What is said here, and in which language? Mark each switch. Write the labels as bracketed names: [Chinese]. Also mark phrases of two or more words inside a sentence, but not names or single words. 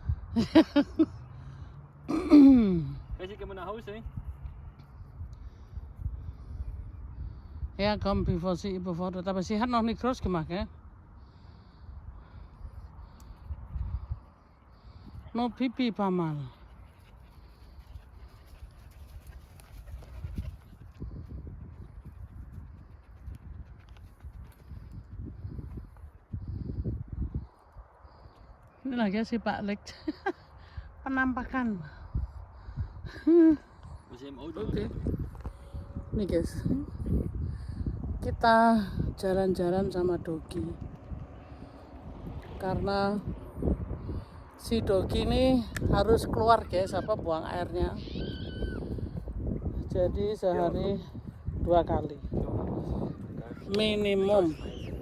[German] Welche gehen wir nach Hause? Ja, komm, bevor sie überfordert. Aber sie hat noch nicht groß gemacht, gell? Nur Pipi ein paar Mal. [Indonesian] Inilah ya si Pak Lek. Penampakan. [German] Wir sind im Auto. Oke. [Indonesian] Nih guys, kita jalan-jalan sama Dogi karena si Dogi ini harus keluar guys, apa buang airnya. Jadi sehari 2 kali minimum.